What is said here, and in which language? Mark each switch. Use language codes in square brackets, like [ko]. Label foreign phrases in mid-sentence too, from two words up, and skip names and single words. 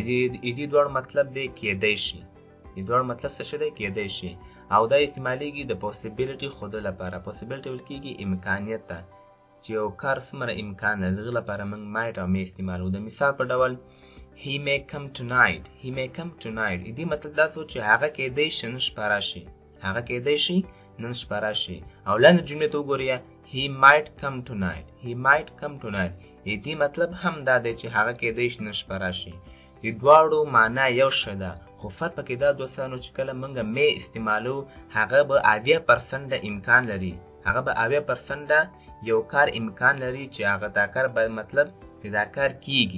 [ps] دې دواړو مطلب دی کېدی شي. دې دواړو مطلب څه شی دی؟ کېدی شي. او دا استعمالیږي د possibility ښودلو لپاره. possibility ویل کېږي امکانیت ته چې یو کار څومره امکان لري. د هغه لپاره موږ might او may استعمالو. د مثال په ډول [en] he may come tonight. he may come tonight. [ps] دې مطلب دا شو چې هغه کېدی شي نن شپه راشي. هغه کېدی شي نن شپه راشي. او لاندې جملې ته وګورئ. [en] he might come tonight. he might come tonight. [ps] دې مطلب هم دا دی چې هغه کېدی شي نن شپه راشي. د دواړو معنا یو شی ده. خو فرق پکې دا دوستانو چې کله موږ may استعمالو هغه به 80% امکان لري. هغه به 80% یو کار امکان لري چې هغه دا کار به مطلب چې دا کار کیږي.